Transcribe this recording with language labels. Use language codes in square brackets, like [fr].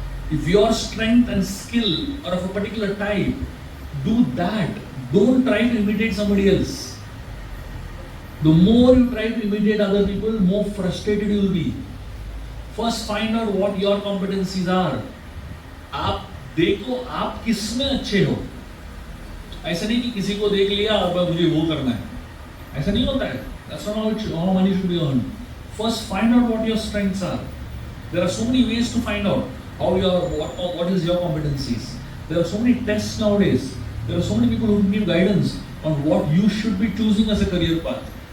[en] If your strength and skill are of a particular type, do that. Don't try to imitate somebody else. The more you try to imitate other people, more frustrated you will be. First find out what your competencies are. [hi] आप देखो आप किसमें अच्छे हो. ऐसा नहीं कि किसी को देख लिया और मुझे वो करना है. ऐसा नहीं होता है. [en] That's not how money should be earned. First find out what your strengths are. There are so many ways to find out what is your competencies. There are so many tests nowadays. There are so many people who can give guidance on what you should be choosing as a career path.